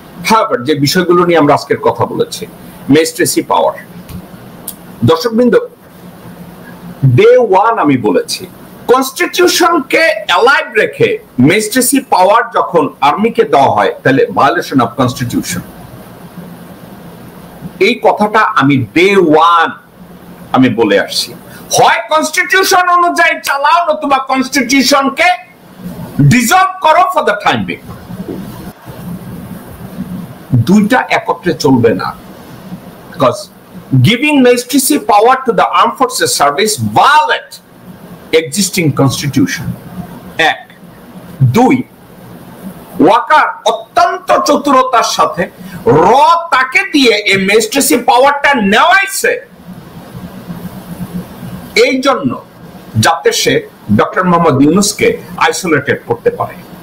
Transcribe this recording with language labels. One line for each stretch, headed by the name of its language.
Bangla: However, যে বিষয়গুলো নিয়ে আমরা আজকের কথা বলেছি, ম্যাজিস্ট্রেসি পাওয়ার, দর্শকবৃন্দ, ডে ওয়ান আমি বলেছি কনস্টিটিউশনকে অ্যালাইভ রেখে ম্যাজিস্ট্রেসি পাওয়ার যখন আর্মিকে দেওয়া হয় তাহলে ভায়োলেশন অফ কনস্টিটিউশন। এই কথাটা আমি ডে ওয়ান আমি বলে আসছি, হয় কনস্টিটিউশন অনুযায়ী চালাও নতুবা কনস্টিটিউশনকে ডিসলভ করো
English: For the time being.
Bangla: দুইটা একত্রে চলবে না,
English: Because giving magistracy power to the armed forces service violate existing constitution।
Bangla: এক, দুই, ওয়াকার অত্যন্ত চতুরতার সাথে তাকে দিয়ে এই ম্যাজিস্ট্রেসি পাওয়ারটা নেওয়াইছে এই জন্য যাতে সে ডক্টর মোহাম্মদ ইউনূসকে আইসোলেটেড করতে পারে।